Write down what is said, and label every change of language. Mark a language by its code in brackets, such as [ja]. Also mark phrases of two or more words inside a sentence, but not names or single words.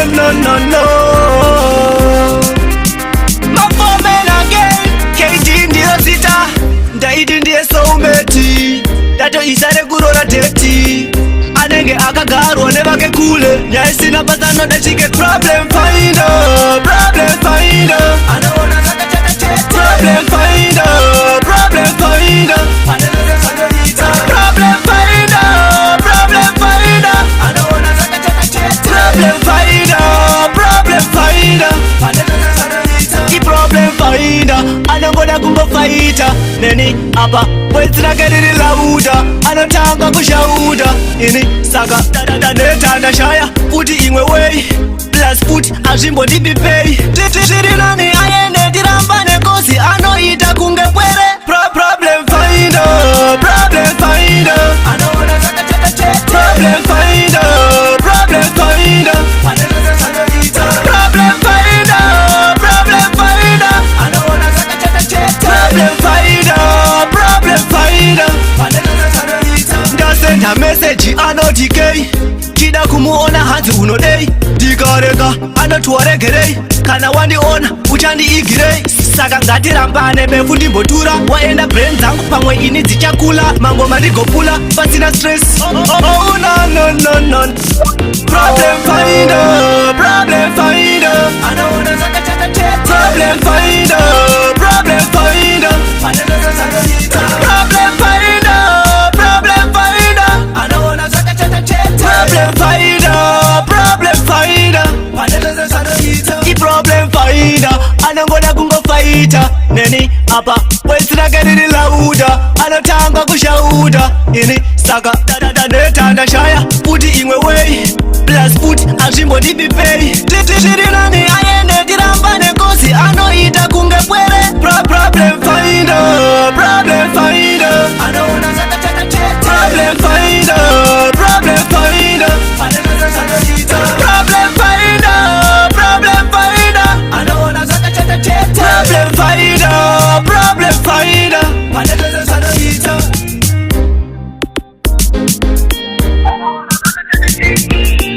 [sn] no. Mafome na game, KD ndiyo sita, ndaidi ndiye soulmate, dato isare kurora deti, anenge akagarwa nevake kule, nyaisina patano dachike [en] problem finder, problem finder, [sn] anaona zaka chata chete, [en] problem finder, problem finder, problem finder, problem finder, [sn] anaona zaka chata chete, [en] problem finder, problem finder, I problem finder, [sn] anangoda kumbo fighter, neni apa wezina keriri lauda, anatanga kushauda, ini saka neta ndashaya, puti imwe way, plus puti azvimbo ndibipei, tiri nani ayende tiramba nekosi, anoita kunge pwere, [en] problem finder, problem finder, [sn] anaona zaka chata chete, [en] problem finder, problem finder, problem finder, problem finder, [sn] anaona zaka chata chete, [en] problem finder, problem finder, [sn] ndasenda message anoti kei, chida kumuona hanzi unodei, dikareka anotuwaregerei, kana wandiona uchandiigirei, saka ngatirambane befu ndimbotura, waenda brain dzangu pamwe ini dzichakula, mangoma ndigopula pasina stress. [en] Oh no. Problem finder, problem finder, [sn] anaona zaka chata chete, [en] problem finder, problem finder, problem finder, problem finder, [sn] anaona zaka chata chete, [en] problem finder, problem finder, I problem finder, [sn] anangoda kungo fighter, neni apa wezina keriri lauda, anatanga kushauda, ini saka neta ndashaya, puti imwe way, plus puti azvimbo ndibipei, tiri nani ayende tiramba nekosi, anoita kunge pwere, [en] problem finder, problem finder, [sn] anaona zaka chata chete, [en] problem finder, problem finder, problem finder, problem finder, [sn] anaona zaka chata chete, [en] problem finder, problem finder, [sn] anaona zaka chata chete.